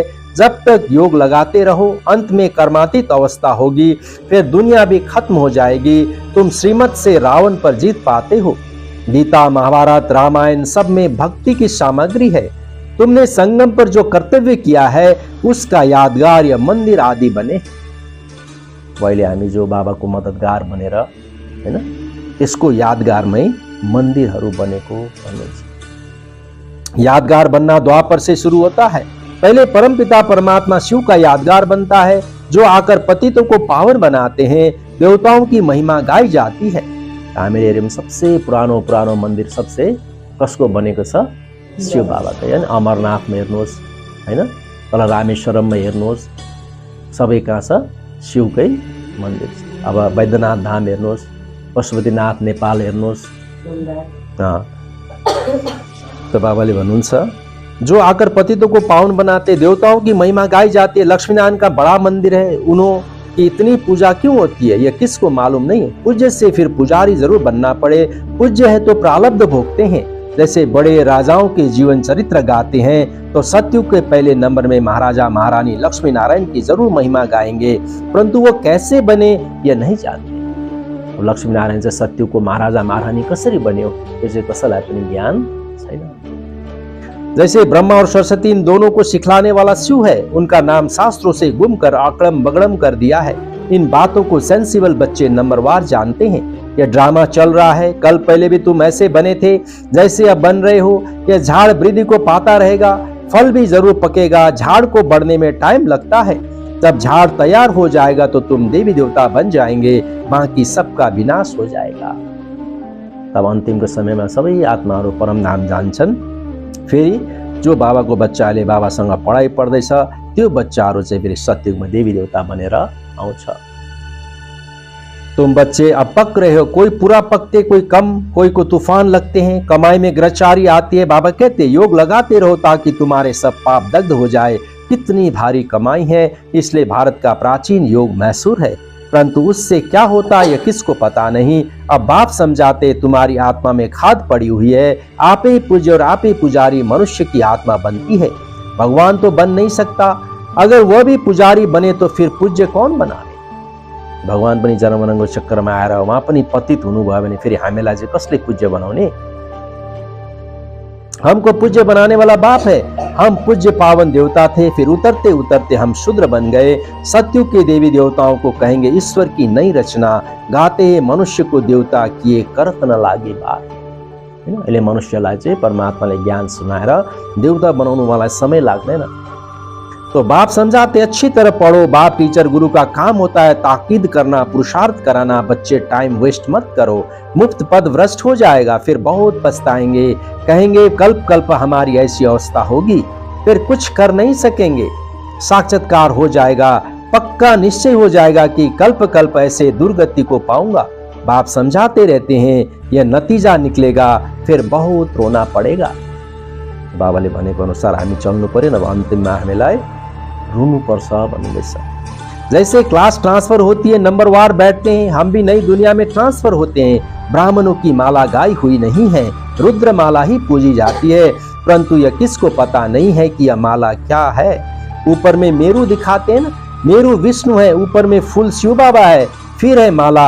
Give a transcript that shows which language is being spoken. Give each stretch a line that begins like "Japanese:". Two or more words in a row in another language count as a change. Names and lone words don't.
Hindi: जब तक योग लगाते रहो, अंत में कर्मातीत अवस्था होगी, फिर दुनिया भी खत्म हो जाएगी। तुम श्रीमत से रावण पर जीत पाते हो। गीता, महाभारत, रामायण सब में भक्ति की सामग्री है। तुमने संगम पर जो कर्तव्य किया है उसका यादगार या मंदिर आदि बने।
Nepali: पहिले हामी जो बाबाको मददगार बनेर हैन त्यसको यादगारमै मन्दिरहरू बनेको भन्नुहुन्छ।
Hindi: यादगार बनना द्वापर से शुरू होता है। पहले परमपिता परमात्मा शिव का यादगार बनता है, जो आकर पतितों को पावन बनाते हैं। देवताओं की महिमा गाई जाती है।
Nepali: हामीले हेर्यौं सबसे पुरानो मन्दिर सबसे कसको बनेको छ? शिव बाबाको। हैन अमरनाथमा हेर्नुहोस्, हैन तल रामेश्वरममा हेर्नुहोस्, सबै कहाँ छ? शिवकै मन्दिर छ। अब वैद्यनाथ धाम हेर्नुहोस्, पशुपतिनाथ नेपाल हेर्नुहोस्।
Hindi: तो
Nepali: बाबाले भन्नुहुन्छ
Hindi: जो आकर पतितों को पावन बनाते, देवताओं की महिमा गाई जाती है। लक्ष्मीनारायण का बड़ा मंदिर है, उन्हों की इतनी पूजा क्यों होती है यह किसको मालूम नहीं। पूज्य से फिर पुजारी जरूर बनना पड़े। पूज्य है तो प्रारब्ध भोगते हैं। जैसे बड़े राजाओं के जीवन चरित्र गाते हैं तो सतयुग के पहले नंबर में महाराजा महारानी लक्ष्मी नारायण की जरूर महिमा गाएंगे, परंतु वो कैसे बने यह नहीं जानते।
Nepali: लक्ष्मी नारायण चाहिँ सतयुगको महाराजा महारानी कसरी बन्यो यो चाहिँ कसैलाई पनि ज्ञान छैन।
Hindi: जैसे ब्रह्मा और सरस्वती इन दोनों को सिखलाने वाला शिव है, उनका नाम शास्त्रों से गुम कर आकड़म बगड़म कर दिया है। इन बातों को सेंसिबल बच्चे नंबरवार जानते हैं। यह ड्रामा चल रहा है, कल पहले भी तुम ऐसे बने थे जैसे अब बन रहे हो। यह झाड़ वृद्धि को पाता रहेगा, फल भी जरूर पकेगा। झाड़ को बढ़ने में टाइम लगता है। जब झाड़ तैयार हो जाएगा तो तुम देवी देवता बन जाएंगे, बाकी सबका विनाश हो जाएगा।
Nepali: तब अन्तिमको समयमा सबै आत्माहरू परम धाम जान्छन्। फेरि जो बाबाको बच्चाले बाबासँग पढाइ पढ्दैछ त्यो बच्चाहरू चाहिँ फेरि सतयुगमा देवी देवता बनेर आउँछ।
Hindi: तुम बच्चे अब पक रहे हो, कोई पूरा पकते, कोई कम, कोई को तूफान लगते हैं, कमाई में गिरफ्तारी आती है। बाबा कहते योग लगाते रहो ताकि तुम्हारे सब पाप दग्ध हो जाए। कितनी भारी कमाई है, इसलिए भारत का प्राचीन योग मैसूर है, परंतु उससे क्या होता है यह किसको पता नहीं। अब बाप समझाते तुम्हारी आत्मा में खाद पड़ी हुई है, आप ही पूज्य और आप ही पुजारी मनुष्य की आत्मा बनती है। भगवान तो बन नहीं सकता, अगर वह भी पुजारी बने तो फिर पूज्य कौन बनावे।
Nepali: भगवान पनि जन्ममरणको चक्करमा आएर उहाँ पनि पतित हुनुभयो भने फेरि हामीलाई चाहिँ कसले पूज्य बनाउने।
Hindi: हमको पूज्य बनाने वाला बाप है। हम पूज्य पावन देवता थे, फिर उतरते उतरते हम शूद्र बन गए। सतयुग के देवी देवताओं को कहेंगे ईश्वर की नई रचना, गाते हैं मनुष्य को देवता किए करत न लागे बार।
Nepali: हैन अहिले मनुष्यलाई चाहिँ परमात्माले ज्ञान सुनाएर देवता बनाउनु वाला समय लाग्दैन।
Hindi: तो बाप समझाते अच्छी तरह पढ़ो। बाप टीचर गुरु का काम होता है ताकीद करना, पुरुषार्थ कराना। बच्चे
English: time waste
Hindi: मत करो, मुफ्त पद भ्रष्ट हो जाएगा, फिर बहुत पछताएंगे, कहेंगे कल्प कल्प हमारी ऐसी अवस्था होगी। फिर कुछ कर नहीं सकेंगे। साक्षात्कार हो जाएगा, पक्का निश्चय हो जाएगा कि कल्प कल्प ऐसे दुर्गति को पाऊंगा। बाप समझाते रहते हैं, यह नतीजा निकलेगा, फिर बहुत रोना पड़ेगा।
Nepali: बाबाले भनेको अनुसार हामी चल्नु पर्यो, नभए अन्तिममा हामीलाई रुनु पर्छ भन्नुहुँदैछ।
Hindi: जैसे
English: class transfer
Hindi: होती है, नंबरवार बैठते हैं, हम भी नई दुनिया में ट्रांसफर होते हैं। ब्राह्मणों की माला गाई हुई नहीं है, रुद्र माला ही पूजी जाती है, परंतु यह किसको पता नहीं है कि यह माला क्या है। ऊपर में मेरू दिखाते हैं ना, मेरू विष्णु है, ऊपर में फूल शिव बाबा है, फिर है माला।